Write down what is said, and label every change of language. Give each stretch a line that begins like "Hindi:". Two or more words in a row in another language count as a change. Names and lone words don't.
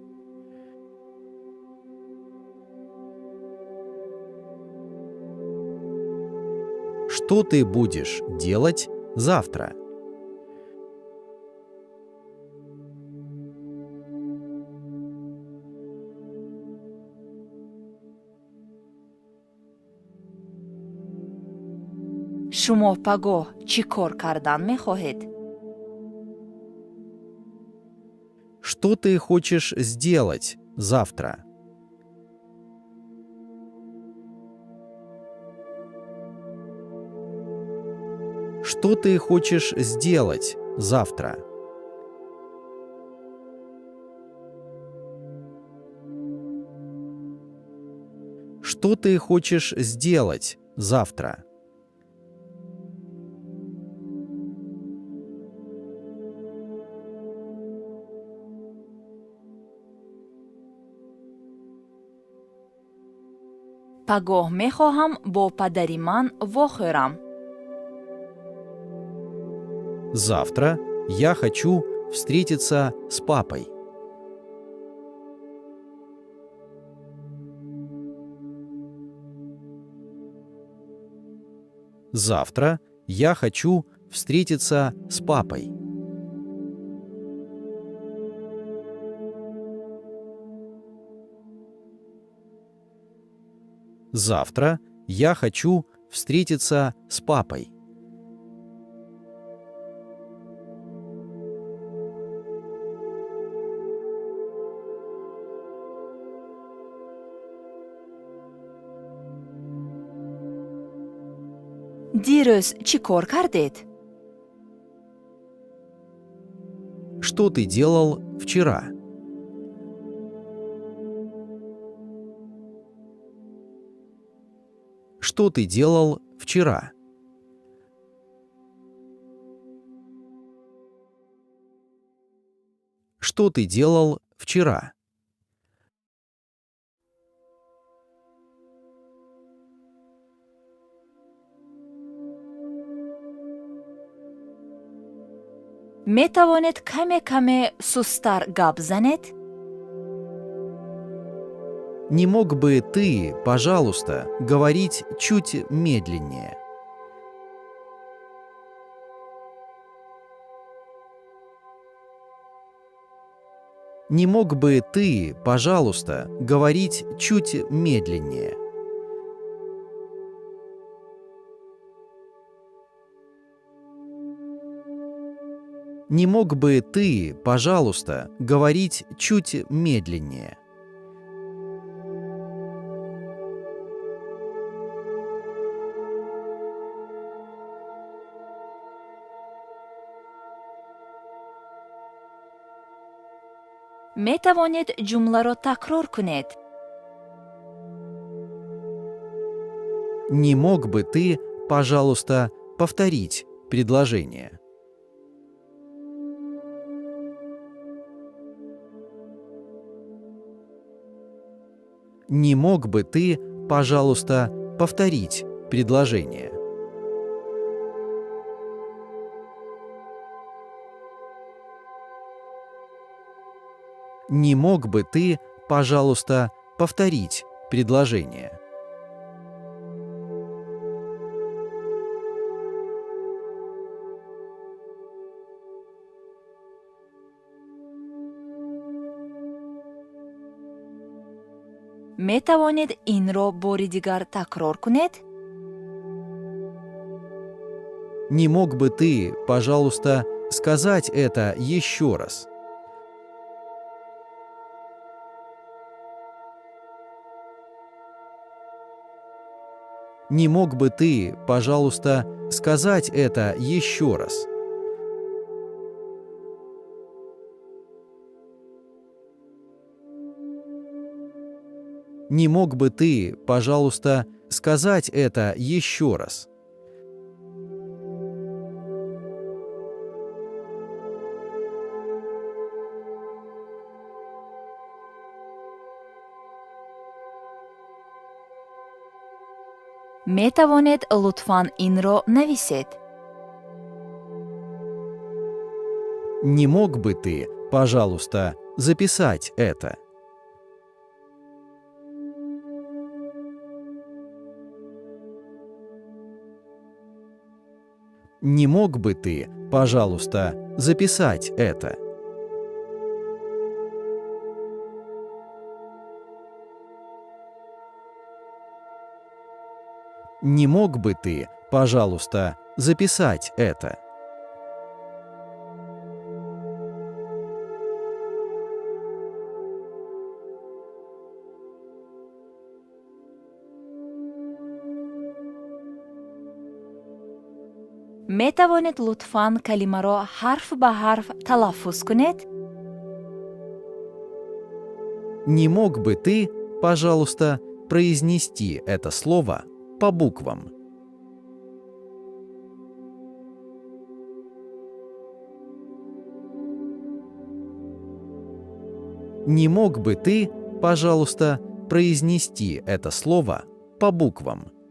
Russian: Что ты будешь делать завтра?
Tajik: شما پگاه چی کار کردن میخواهید؟
Russian: Что ты хочешь сделать завтра? Что ты хочешь сделать завтра? Что ты хочешь сделать завтра?
Tajik: پگاه میخواهم با پدری من واخورم.
Russian: Завтра я хочу встретиться с папой. Завтра я хочу встретиться с папой. Завтра я хочу встретиться с папой.
Tajik: دیروز چی کار کردید؟
Russian: Что ты делал вчера? Что ты делал вчера? Что ты делал вчера?
Tajik: میتوانید کمی سستر گپ زنید؟
Russian: Не мог бы ты, пожалуйста, говорить чуть медленнее? Не мог бы ты, пожалуйста, говорить чуть медленнее? Не мог бы ты, пожалуйста, говорить чуть медленнее?
Tajik: میتوانید جمله را تکرار کنید.
Russian: Не мог бы ты, пожалуйста, повторить предложение? Не мог бы ты, пожалуйста, повторить предложение? Не мог бы ты, пожалуйста, повторить предложение?
Tajik: میتوانید این را باری دیگر تکرار کنید؟
Russian: Не мог бы ты, пожалуйста, сказать это еще раз? Не мог бы ты, пожалуйста, сказать это еще раз? Не мог бы ты, пожалуйста, сказать это еще раз?
Tajik: метавонед лутфан инро нависед?
Russian: Не мог бы ты, пожалуйста, записать это? Не мог бы ты, пожалуйста, записать это? Не мог бы ты, пожалуйста, записать это?
Tajik: метавонед лутфан калимаро ҳарф ба ҳарф талаффуз кунед?
Russian: Не мог бы ты, пожалуйста, произнести это слово по буквам? Не мог бы ты, пожалуйста, произнести это слово по буквам?